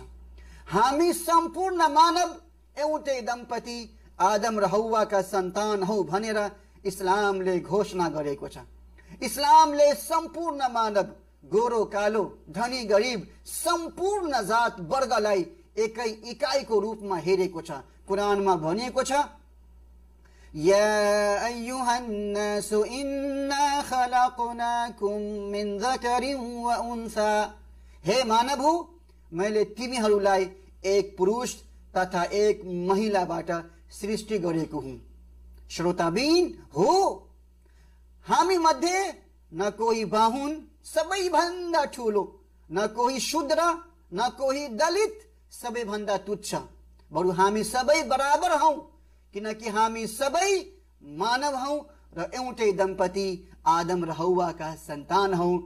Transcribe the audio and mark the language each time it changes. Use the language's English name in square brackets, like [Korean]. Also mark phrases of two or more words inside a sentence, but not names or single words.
[Nepali] हामी सम्पूर्ण मानव एउटै दम्पति आदम र हव्वाका सन्तान हौ भनेर इस्लामले घोषणा गरेको छ। इस्लामले सम्पूर्ण मानव, गोरो कालो, धनी गरिब सम्पूर्ण जात वर्गलाई एकै इकाइको रूपमा हेरेको छ। कुरानमा भनिएको छ, [Arabic] يا أيها الناس إنا خلقناكم من ذكر وأنثى, [Nepali] हे मानव हो, मैले तिमीहरूलाई एक पुरुष तथा एक महिलाबाट सृष्टि गरेको हुँ। श्रोताबिन हो, हामी मध्ये न कोही बाहुन सबैभन्दा ठुलो, न कोही शूद्र, न कोही दलित सबैभन्दा तुच्छ, बरु हामी सबै बराबर हौं, किनकि हामी सबै मानव हौं र एउटै दम्पति आदम र हव्वाका सन्तान हौं।